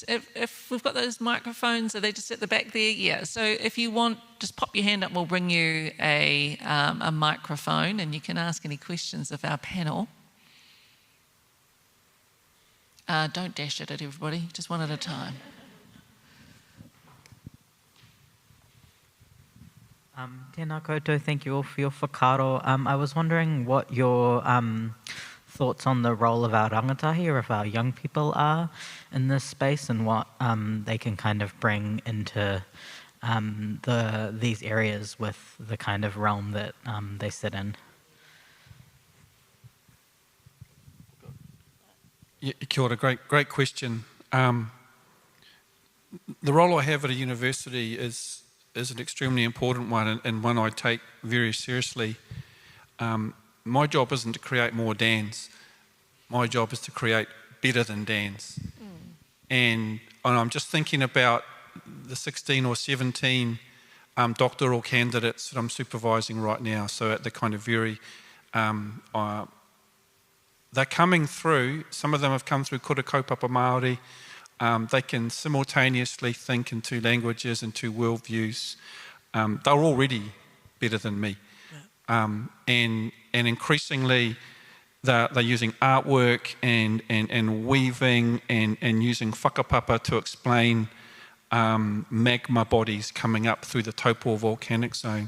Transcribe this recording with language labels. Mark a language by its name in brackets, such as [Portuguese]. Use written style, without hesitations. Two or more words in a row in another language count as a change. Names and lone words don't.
[English] If we've got those microphones, are they just at the back there? Yeah, so if you want, just pop your hand up, we'll bring you a microphone and you can ask any questions of our panel. Don't dash it at everybody, just one at a time. [Māori] Tēnā koutou, [English] thank you all for your whakaaro. I was wondering what your thoughts on the role of our rangatahi or of our young people are in this space and what they can kind of bring into these areas with the kind of realm that they sit in. Yeah, [Māori] kia ora, [English] great question. The role I have at a university is an extremely important one and one I take very seriously. My job isn't to create more Dans. My job is to create better than Dans. And I'm just thinking about the 16 or 17 doctoral candidates that I'm supervising right now. So at the kind of very, they're coming through, some of them have come through [Māori] kura kaupapa Māori. [English] They can simultaneously think in two languages and two worldviews. They're already better than me. And increasingly they're using artwork and weaving and using whakapapa to explain magma bodies coming up through the Taupo volcanic zone.